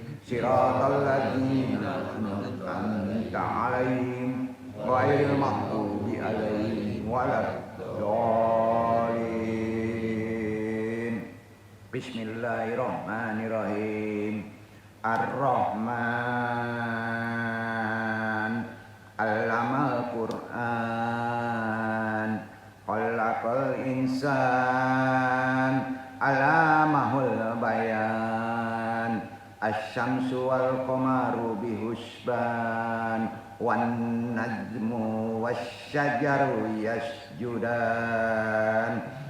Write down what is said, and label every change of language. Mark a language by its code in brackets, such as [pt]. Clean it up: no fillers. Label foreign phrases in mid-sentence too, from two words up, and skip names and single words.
[ar] صراط الذين أنعمت عليهم غير المغضوب عليهم ولا الضالين. بسم الله الرحمن الرحيم. الرحمن علم القرآن. خلق الإنسان علمه البيان. الشمس والقمر بحسبان. والنجم والشجر يسجدان.